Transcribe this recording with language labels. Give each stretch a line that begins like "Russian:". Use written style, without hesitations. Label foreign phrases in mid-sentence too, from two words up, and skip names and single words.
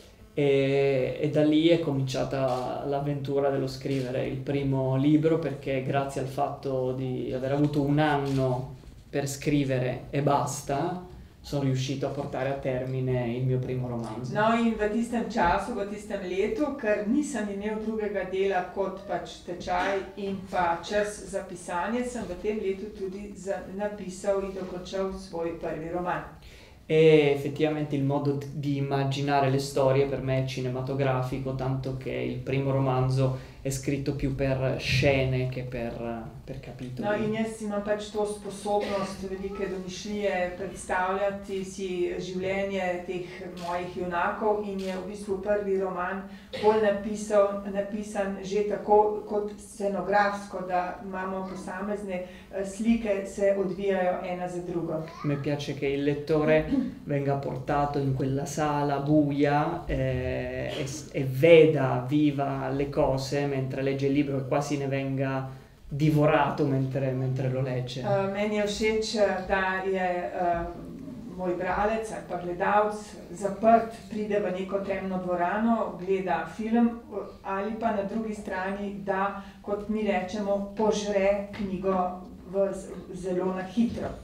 Italian: E da lì è cominciata l'avventura dello scrivere il primo libro, perché grazie al fatto di aver avuto un anno per scrivere e basta, sono riuscito a portare a termine il mio primo romanzo.
Slovenian: No, in v tistem času, v tistem letu, ker nisem imel drugega dela kot pač tečaj in pa čas za pisanje, sem v tem letu tudi napisal in dokončal svoj prvi roman.
Italian: E effettivamente il modo di immaginare le storie per me è cinematografico, tanto che il primo romanzo è scritto più per scene che per capitoli.
Slovenian: No, in jaz imam pač to sposobnost velike domišljije predstavljati si življenje teh mojih junakov in je v bistvu prvi roman bolj napisan že tako kot scenografsko, da imamo posamezne slike, se odvijajo ena za drugo.
Italian: Mi piace che il lettore venga portato in quella sala buia e veda viva le cose mentre legge il libro, e quasi ne venga divorato mentre lo legge.
Slovenian: Meni je všeč, da je moj bralec ali pa gledalec zaprt, pride v neko temno dvorano, gleda film ali pa na drugi strani, da, kot mi rečemo, požre knjigo zelo na hitro.